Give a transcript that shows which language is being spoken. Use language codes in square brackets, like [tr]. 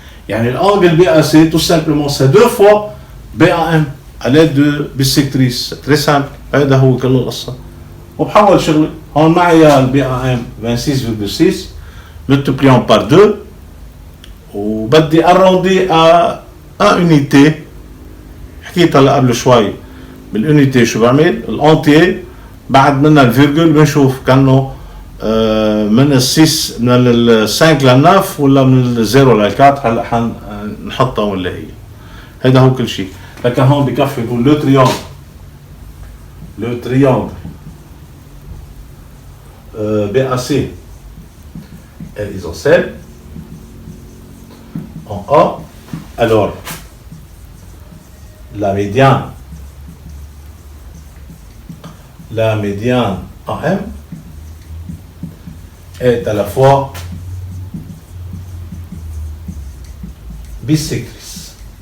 [fr] يعني l'angle BAC tout simplement c'est 2 fois BAM à l'aide de bisectrice. Très simple. [ar] هذا هو كل القصة. وبحول شغلي هون معي [fr] الBAM 26,6 multipliant par 2 وبدي arrondi à unité. [ar] حكيت هلا قبل شوي بالunité شو بعمل؟ الانتيي بعد منها الفيرجول بنشوف كانه من ال6 من ال5 لل9 ولا من ال0 لل4. هلا حنحطها ولا هي. هذا هو كل شيء. لكن هون بكفي نقول [fr] le triangle BAC est isocèle en A. Alors, la médiane AM est à la fois bisectrice.